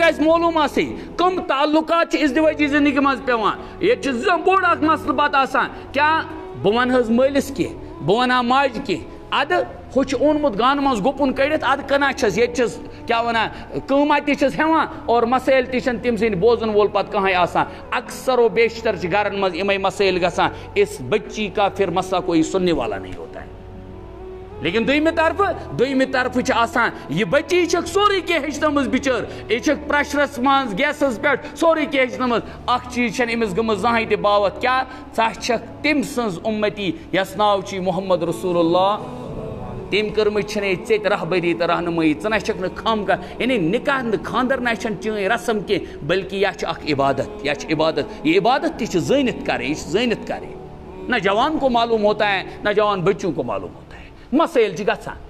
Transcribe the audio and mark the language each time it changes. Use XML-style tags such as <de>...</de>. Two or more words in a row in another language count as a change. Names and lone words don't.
<ks>گژھِ معلوٗم آسٕنۍ کٕم تعلقات چھِ ازدِوٲجی زندگی منٛز پیٚوان ییٚتہِ چھُ بوٚڑ اکھ مسلہٕ پتہٕ آسان کیٛاہ بہٕ ونہٕ حظ مٲلِس کینٛہہ بہٕ ونہٕ ہا ماجہِ کینٛہہ ادٕ ہُہ چھُ اوٚنمُت گانہٕ منٛز گُپُن کٔڑِتھ ادٕ کٕنان چھس ییٚتہِ چھس کیٛاہ وَنان قۭمت تہِ چھس ہٮ۪وان اور مسٲیل تہِ چھنہٕ تٔمۍ سٕنٛدۍ بوزن وول پتہٕ کٕہٕنۍ آسان اکثر و بیشتر چھِ گرن منٛز یِمے مسٲیل گژھان</ks> <ur>اس بچی کا پھر مسا کوئی سننے والا نہیں ہوتا ہے</ur> <ks>لیکن دوٚیمہِ طرفہٕ چھِ آسان یہِ بچی چھکھ سورُے کینٛہہ ہیٚچھنٲومٕژ بِچٲر یہِ چھکھ پریشرس منٛز گیسس پٮ۪ٹھ سورُے کینٛہہ ہیٚچھنٲومٕژ اکھ چیٖز چھنہٕ أمِس گٔمٕژ زٕہٕنۍ تہِ باوت کیٛاہ ژٕ چھکھ تٔمۍ سٕنٛز اُمتی یس ناو چھُے محمد رسول اللہ تٔمۍ کٔرمٕژ چھنہٕ ییٚتہِ ژےٚ تہِ رہبری تہٕ رہنُمٲیی ژٕ نہ چھکھ نہٕ خام کانٛہہ یعنی نکاح نہٕ خاندر نہ چھنہٕ چٲنۍ رسم کینٛہہ بلکہِ یہِ چھِ اکھ عبادت یہ عبادت تہِ چھِ زٲنِتھ کرٕنۍ یہِ چھِ زٲنِتھ کرٕنۍ</ks> <ur>نہ جوان کو معلوم ہوتا ہے نہ جوان بچوں کو معلوم ہوتا ہے</ur> <ks>مسائل چھِ گژھان</ks>